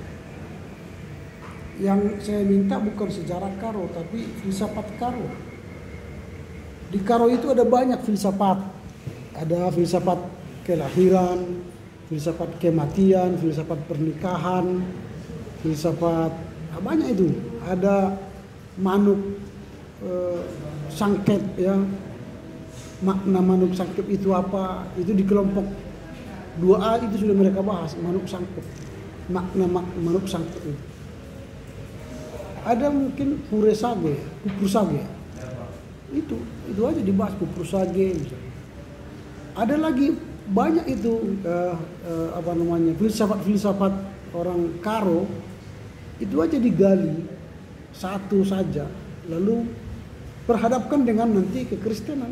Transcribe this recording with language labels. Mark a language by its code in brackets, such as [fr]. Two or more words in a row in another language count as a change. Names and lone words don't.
[id] Yang saya minta bukan sejarah Karo, tapi filsafat Karo. Di Karo itu ada banyak filsafat. Ada filsafat kelahiran, filsafat kematian, filsafat pernikahan, filsafat banyak itu. Ada [btx] manuk sangkep [id] ya, makna [btx] manuk sangkep [id] itu apa? Itu di kelompok 2A itu sudah mereka bahas [btx] manuk sangkep, [id] makna [btx] manuk sangkep [id] itu. Ada mungkin [btx] pupur sage, [id] itu aja dibahas [btx] pupur sage [id] misalnya. Ada lagi banyak itu filsafat orang Karo itu aja digali satu saja, lalu perhadapkan dengan nanti kekristenan.